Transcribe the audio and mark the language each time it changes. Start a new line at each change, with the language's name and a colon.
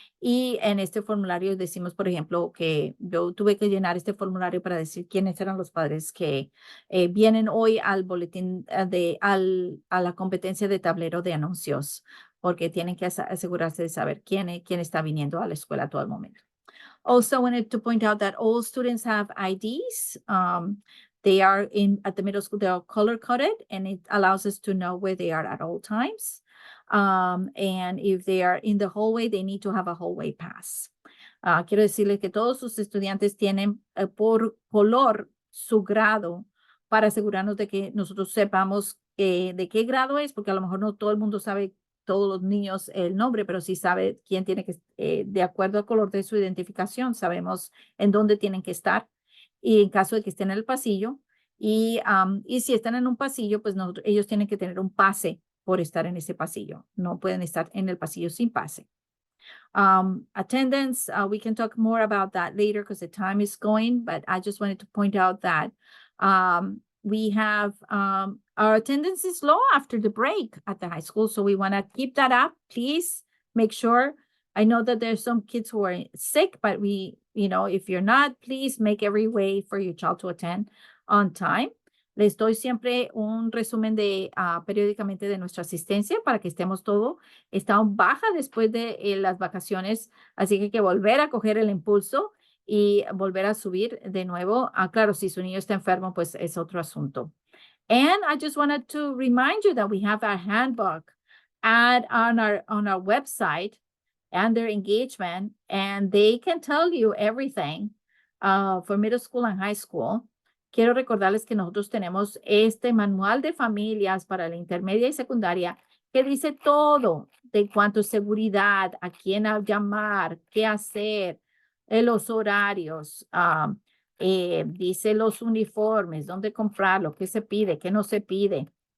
Spanish: Y en este formulario decimos, por ejemplo, que yo tuve que llenar este formulario para decir quiénes eran los padres que vienen hoy al boletín a la competencia de tablero de anuncios, porque tienen que asegurarse de saber quién está viniendo a la escuela a todo el momento.
English: Also, I wanted to point out that all students have IDs. They are at the middle school, they are color coded, and it allows us to know where they are at all times. And if they are in the hallway, they need to have a hallway pass.
Spanish: Quiero decirles que todos sus estudiantes tienen por color su grado para asegurarnos de que nosotros sepamos de qué grado es, porque a lo mejor no todo el mundo sabe, todos los niños, el nombre, pero sí sabe quién tiene que, de acuerdo al color de su identificación, sabemos en dónde tienen que estar y en caso de que estén en el pasillo. Y si están en un pasillo, pues ellos tienen que tener un pase por estar en ese pasillo. No pueden estar en el pasillo sin pase.
English: Attendance, we can talk more about that later because the time is going, but I just wanted to point out that we have our attendance is low after the break at the high school, so we want to keep that up. Please make sure. I know that there's some kids who are sick, but if you're not, please make every way for your child to attend on time.
Spanish: Les doy siempre un resumen periódicamente de nuestra asistencia para que estemos todo. Está baja después de las vacaciones, así que hay que volver a coger el impulso y volver a subir de nuevo. Claro, si su niño está enfermo, pues es otro asunto.
English: And I just wanted to remind you that we have a handbook on our website and their engagement, and they can tell you everything for middle school and high school.
Spanish: Quiero recordarles que nosotros tenemos este manual de familias para la intermedia y secundaria que dice todo de cuanto a seguridad, a quién llamar, qué hacer, los horarios, dice los uniformes, dónde comprarlo, qué se pide, qué no se pide.